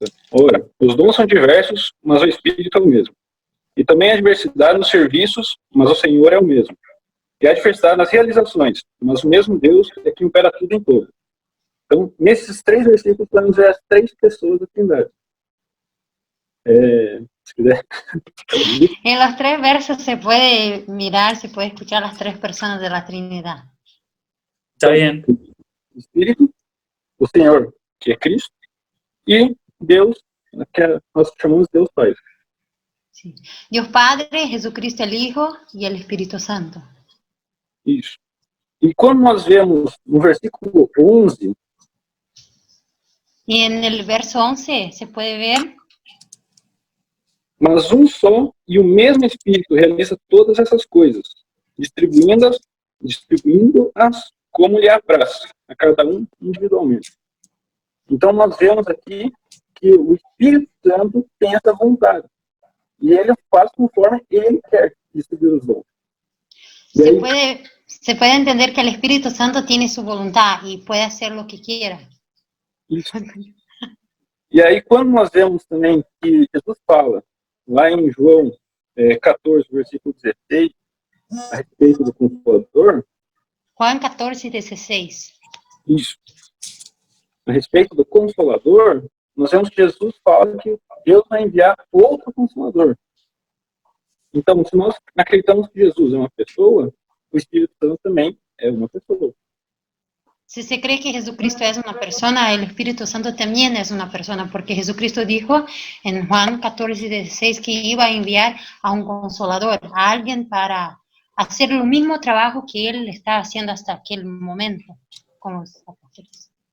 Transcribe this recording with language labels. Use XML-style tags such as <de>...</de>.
<pt>Ora, os dons são diversos, mas o Espírito é o mesmo. E também há diversidade nos serviços, mas o Senhor é o mesmo. E há diversidade nas realizações, mas o mesmo Deus é que opera tudo em todo. Então, nesses três versículos, vamos ver as três pessoas da Trindade. Se quiser.</pt> <es>En los tres versos se puede mirar, se puede escuchar las tres personas de la Trinidad. Está bien.</es> <pt>O Espírito, o Senhor, que é Cristo, e Deus, que nós chamamos Deus Pai.</pt> <es>Sí. Dios Padre, Jesucristo el Hijo y el Espíritu Santo.</es> <pt>Isso. E quando nós vemos no versículo 11...</pt> <es>Y en el verso 11 se puede ver...</es> <pt>Mas um só e o mesmo Espírito realiza todas essas coisas, distribuindo-as como lhe apraz, a cada um individualmente. Então nós vemos aqui que o Espírito Santo tem essa vontade. E ele faz conforme ele quer distribuir os dons.</pt> <es>Se puede entender que el Espíritu Santo tiene su voluntad y puede hacer lo que quiera.</es> <pt>Isso. E aí quando nós vemos também que Jesus fala, lá em João 14, versículo 16, a respeito do Consolador.</pt> <es>Juan 14, 16.</es> <pt>Isso. A respeito do Consolador, nós vemos que Jesus fala que Deus vai enviar outro Consolador. Então, se nós acreditamos que Jesus é uma pessoa, o Espírito Santo também é uma pessoa.</pt> <es>Si se cree que Jesucristo es una persona, el Espíritu Santo también es una persona, porque Jesucristo dijo en Juan 14:16 que iba a enviar a un consolador, a alguien para hacer el mismo trabajo que él estaba haciendo hasta aquel momento con los apóstoles.</es>